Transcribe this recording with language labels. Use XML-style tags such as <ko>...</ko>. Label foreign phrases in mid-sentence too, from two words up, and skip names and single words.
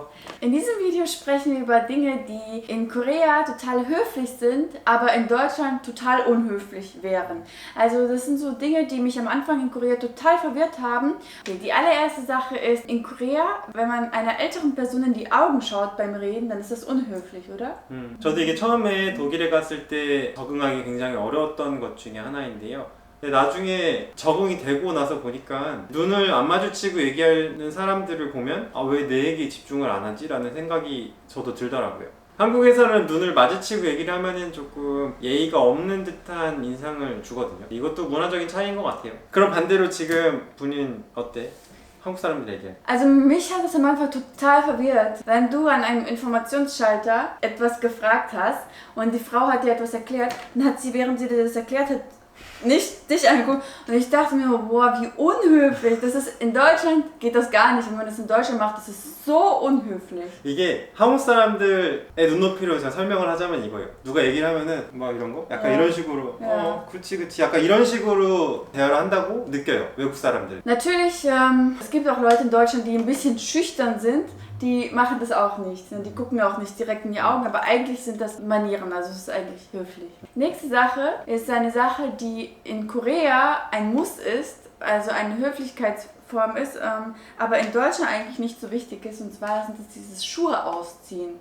<de>In diesem Video sprechen wir über Dinge, die in Korea total höflich sind, aber in Deutschland total unhöflich wären. Also das sind so Dinge, die mich am Anfang in Korea total verwirrt haben. Okay, die allererste Sache ist, in Korea, wenn man einer älteren Person in die Augen schaut beim Reden, dann ist das unhöflich, oder?</de> <ko>저도 이게 처음에 독일에 갔을 때 적응하기 굉장히 어려웠던 것 중에 하나인데요. 근데 나중에 적응이 되고 나서 보니까 눈을 안 마주치고 얘기하는 사람들을 보면 왜 내 얘기에 집중을 안 하지? 라는 생각이 저도 들더라고요. 한국에서는 눈을 마주치고 얘기를 하면은 조금 예의가 없는 듯한 인상을 주거든요. 이것도 문화적인 차이인 것 같아요. 그럼 반대로 지금 분인 어때? 한국 사람들 얘기해.</ko> <de>Also mich hat das am Anfang total verwirrt. Wenn du an einem Informationsschalter etwas gefragt hast und die Frau hat dir etwas erklärt, dann hat sie, während sie dir das erklärt hat, nicht dich angeguckt und ich dachte mir, boah, wie unhöflich. Das ist, in Deutschland geht das gar nicht. Wenn man das in Deutschland macht, das ist so unhöflich.</de> <ko>이게 한국 사람들의 눈높이로 제가 설명을 하자면 이거예요. 누가 얘기를 하면은 막 이런 거? 약간 이런 식으로 그렇지 약간 이런 식으로 대화를 한다고 느껴요. 외국 사람들.</ko> <de>Natürlich, es gibt auch Leute in Deutschland, die ein bisschen schüchtern sind. Die machen das auch nicht. Die gucken mir auch nicht direkt in die Augen, aber eigentlich sind das Manieren, also es ist eigentlich höflich. Nächste Sache ist eine Sache, die in Korea ein Muss ist, also eine Höflichkeitsform ist, aber in Deutschland eigentlich nicht so wichtig ist, und zwar sind es dieses Schuhe ausziehen.</de>